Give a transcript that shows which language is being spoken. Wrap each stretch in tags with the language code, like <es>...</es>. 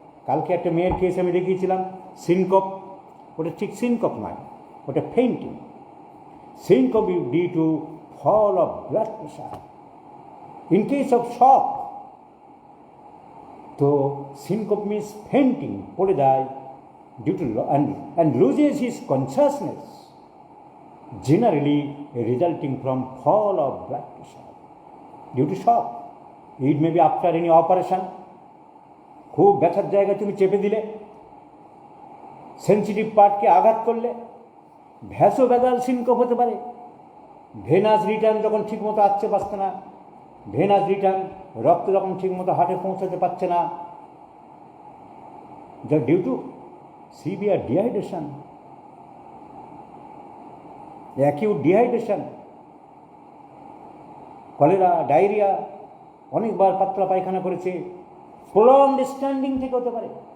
<bn>কালকে একটা মেয়ের কেস আমি দেখিয়েছিলাম, সিনকপ। ওটা ঠিক সিনকপ নয়, ওটা fainting.</bn> <en>Syncope due to fall of blood pressure. In case of shock, তো syncope means fainting,</en> <bn>পড়ে যায়,</bn> <en>due to and loses his consciousness, generally resulting from fall of blood pressure due to shock. It may be after any operation.</en> <bn>খুব ব্যথার জায়গায় তুমি চেপে দিলে, sensitive পার্টকে আঘাত করলে ভ্যাসোভ্যাগাল সিনকোপ হতে পারে। ভেনাস রিটার্ন যখন ঠিকমতো আসতে পারছে না, ভেনাস রিটার্ন রক্ত যখন ঠিকমতো হার্টে পৌঁছাতে পারছে না, যা due to severe dehydration, acute dehydration, cholera, diarrhoea, অনেকবার পাতলা পায়খানা করেছে, প্রলংড স্ট্যান্ডিং থেকে হতে পারে।</bn>